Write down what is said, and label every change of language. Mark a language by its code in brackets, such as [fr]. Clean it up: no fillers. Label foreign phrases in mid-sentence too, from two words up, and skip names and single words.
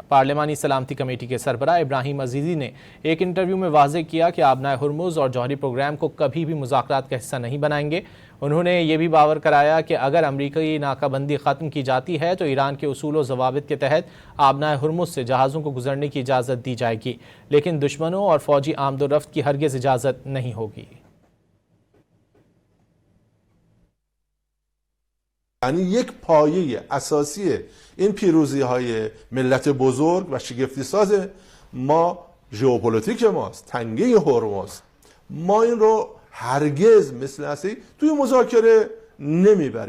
[ur] پارلیمانی سلامتی کمیٹی کے سربراہ ابراہیم عزیزی نے ایک انٹرویو میں واضح کیا کہ آبنائے ہرمز اور جوہری پروگرام کو کبھی بھی مذاکرات کا حصہ نہیں بنائیں گے. انہوں نے یہ بھی باور کرایا کہ اگر امریکی ناکہ بندی ختم کی جاتی ہے تو ایران کے اصول و ضوابط کے تحت آبنائے ہرمز سے جہازوں کو گزرنے کی اجازت دی جائے گی، لیکن دشمنوں اور فوجی آمدورفت کی ہرگز اجازت نہیں ہوگی. [fa] یعنی یک پایه اساسی این پیروزی های ملت بزرگ و شگفتی ساز ما ژئوپلیتیک ماست، تنگه هرمز. ما این رو هرگز مثل اصلی توی مذاکره نمیبریم.